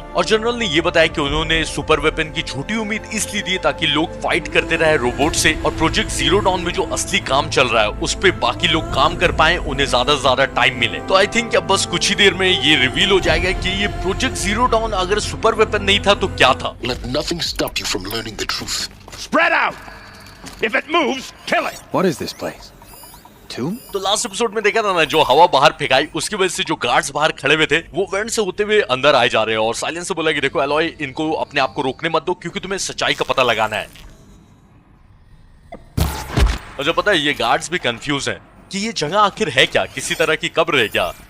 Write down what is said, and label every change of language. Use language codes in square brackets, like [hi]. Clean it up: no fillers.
[hi] और जनरल ने ये बताया कि उन्होंने सुपर वेपन की झूठी उम्मीद इसलिए दी ताकि लोग फाइट करते रहे रोबोट से, और प्रोजेक्ट जीरो डाउन में जो असली काम चल रहा है उस पे बाकी लोग काम कर पाए, उन्हें ज्यादा से ज्यादा टाइम मिले। तो [en] I think [hi] अब बस कुछ ही देर में ये रिवील हो जाएगा कि ये प्रोजेक्ट जीरो डाउन अगर सुपर वेपन नहीं था तो क्या था। [en] Let nothing stop you from learning the truth. Spread out! If it moves, kill it! What is this place? Tomb? [hi] तो लास्ट एपिसोड में देखा था ना, जो हवा बाहर फेंकाई उसकी वजह से जो गार्ड्स बाहर खड़े हुए थे वो वेंट से होते हुए अंदर आए जा रहे हैं, और साइलेंस से बोला कि देखो एलॉय, इनको अपने आप को रोकने मत दो क्योंकि तुम्हें सच्चाई का पता लगाना है। और जो पता है ये गार्ड्स भी कंफ्यूज हैं कि ये जगह आखिर है क्या, किसी तरह की कब्र है क्या।